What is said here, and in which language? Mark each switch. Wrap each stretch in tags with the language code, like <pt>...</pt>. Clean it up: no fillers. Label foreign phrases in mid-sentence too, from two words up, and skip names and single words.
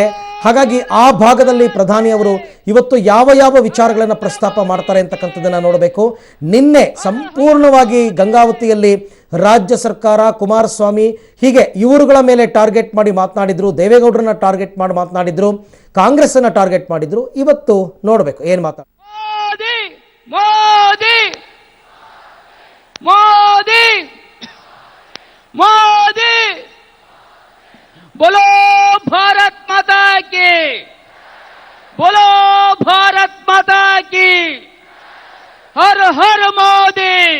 <kn>ಹಾಗಾಗಿ ಆ ಭಾಗದಲ್ಲಿ ಪ್ರಧಾನಿ ಅವರು ಇವತ್ತು ಯಾವ ವಿಚಾರಗಳನ್ನು ಪ್ರಸ್ತಾಪ ಮಾಡ್ತಾರೆ ಅಂತಕ್ಕಂಥದ್ದನ್ನು ನೋಡಬೇಕು. ನಿನ್ನೆ ಸಂಪೂರ್ಣವಾಗಿ ಗಂಗಾವತಿಯಲ್ಲಿ ರಾಜ್ಯ ಸರ್ಕಾರ, ಕುಮಾರಸ್ವಾಮಿ ಹೀಗೆ ಇವರುಗಳ ಮೇಲೆ ಟಾರ್ಗೆಟ್ ಮಾಡಿ ಮಾತನಾಡಿದ್ರು, ದೇವೇಗೌಡರನ್ನ ಟಾರ್ಗೆಟ್ ಮಾಡಿ ಮಾತನಾಡಿದ್ರು, ಕಾಂಗ್ರೆಸ್ ಅನ್ನ ಟಾರ್ಗೆಟ್ ಮಾಡಿದ್ರು. ಇವತ್ತು ನೋಡಬೇಕು ಏನು ಮಾತಾಡ.</kn> <hi>मोदी बोलो भारत माता की, बोलो भारत माता की, हर हर मोदी,</hi>